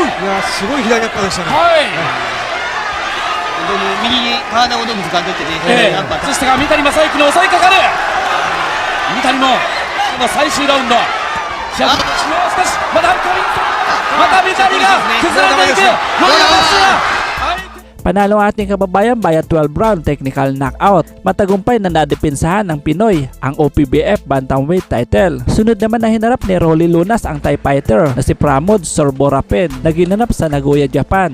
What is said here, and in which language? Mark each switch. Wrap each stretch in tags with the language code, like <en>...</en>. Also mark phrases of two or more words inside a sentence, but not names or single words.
<ja>やすごい左っぱでしたね。本当に右に体をどんどん掴んでいってね。そして三谷正幸の襲いかかる。三谷も最終ラウンド。しかしまた三谷が崩れていく。</ja> <tl>Panalo ang ating kababayan</tl> <en>via 12 round technical knockout.</en> <tl>Matagumpay na nadepensahan ng Pinoy ang OPBF</tl> <en>bantamweight title.</en> <tl>Sunod naman na hinarap ni Rolly Lonas ang</tl> <en>Thai fighter</en> <tl>na si Pramod Sorborapen na ginanap sa Nagoya, Japan.</tl>